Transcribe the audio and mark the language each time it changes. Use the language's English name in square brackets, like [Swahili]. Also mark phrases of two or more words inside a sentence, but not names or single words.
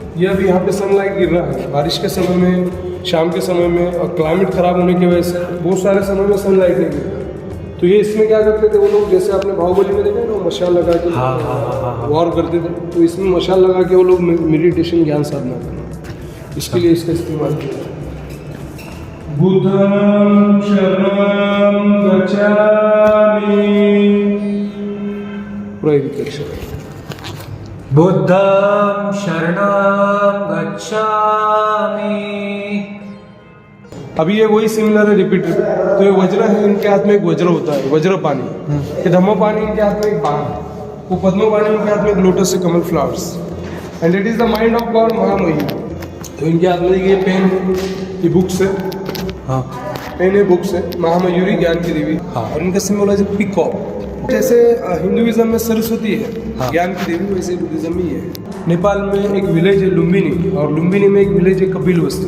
[Hindi] ये अभी यहाँ पे सनलाइट गिर रहा है बारिश के समय में, शाम के समय में, और क्लाइमेट खराब होने की वजह से बहुत सारे समय में सनलाइट नहीं गिरता। तो ये इसमें क्या करते थे वो लोग, जैसे आपने बाहुबली में देखा है ना, मशाल लगा के वॉर करते थे, तो इसमें मशाल लगा के वो लोग मेडिटेशन ज्ञान साधना करना, इसके लिए इसका इस्तेमाल किया। [Pali] बुद्धं शरणं गच्छामि, [Hindi] पूरा एक अक्षर है। [Pali] बुद्धं शरणं गच्छामि। [Hindi] अभी ये वही सिमिलर है, रिपीट। तो ये वज्र है, इनके हाथ में एक वज्र होता है, वज्र पानी। ये धम्म पानी इनके हाथ में एक बाण, वो पद्म पानी इनके हाथ में एक लोटस से कमल फ्लावर्स, [English] and it is the mind of god महामहिम। [Hindi] तो इनके हाथ में ये पेन है, ये बुक्स है, हाँ पेन है, बुक्स है, महामयूरी ज्ञान की देवी। हाँ। और इनका सिंबल है पीकॉक। जैसे हिंदुइज्म में सरस्वती है, हाँ। ज्ञान की देवी, वैसे बुद्धिज्म में है। नेपाल में एक विलेज है लुम्बिनी, और लुम्बिनी में एक विलेज है कपिलवस्तु।